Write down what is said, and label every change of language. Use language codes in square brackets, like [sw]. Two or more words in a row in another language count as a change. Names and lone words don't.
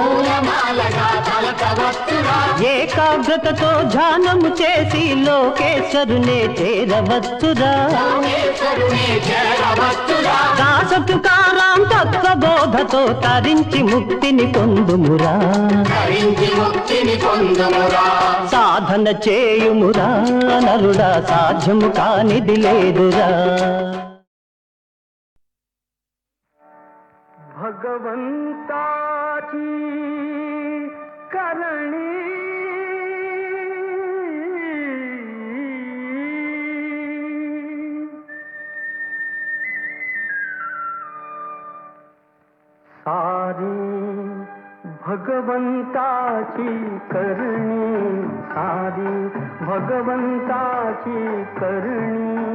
[te] ఏకాగ్రతతో ధ్యానము చేసి లోకేశ్వరునే చేరవచ్చురా దాసతుకారాం తత్వబోధతో తరించి ముక్తిని పొందుమురా సాధన చేయుమురా నరుడా సాధ్యము కానిది లేదురా [mr] भगवंताची करणी सारी भगवंताची करणी सारी भगवंताची करणी